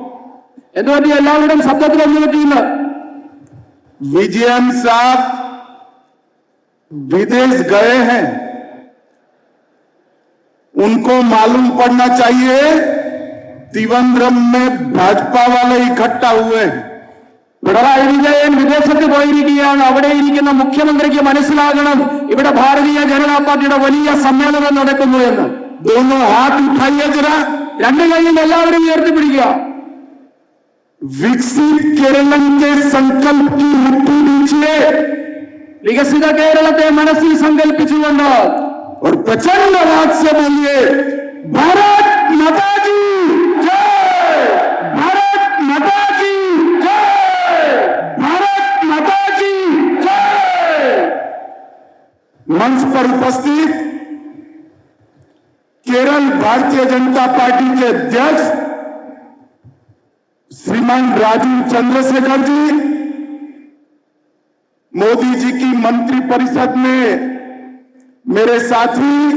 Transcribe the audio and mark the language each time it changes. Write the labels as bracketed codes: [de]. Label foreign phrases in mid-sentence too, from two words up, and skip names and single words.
[hi] विजयन साहब विदेश गए हैं, उनको मालूम पड़ना चाहिए त्रिवेंद्रम में भाजपा वाले इकट्ठा हुए हैं। [ml] പിണറായി വിജയൻ വിദേശത്ത് പോയിരിക്കുകയാണ്. അവിടെ ഇരിക്കുന്ന മുഖ്യമന്ത്രിക്ക് മനസ്സിലാകണം ഇവിടെ ഭാരതീയ ജനതാ പാർട്ടിയുടെ വലിയ സമ്മേളനം നടക്കുന്നു എന്ന്. [hi] दोनों हाथ उठाइए जरा, [ml] രണ്ട് കൈയും എല്ലാവരും ഉയർത്തിപ്പിടിക്കുക. [hi] विकसित केरल के संकल्प की मुट्ठी नीचे, [ml] വികസിത കേരളത്തെ മനസ്സിൽ സങ്കല്പിച്ചുകൊണ്ട് [hi] और प्रचंड आवाज से बोलिए भारत माता की जय, भारत माता की जय, भारत माता की जय। मंच पर उपस्थित केरल भारतीय जनता पार्टी के अध्यक्ष श्रीमान राजीव चंद्रशेखर जी, मोदी जी की मंत्री परिषद में मेरे साथी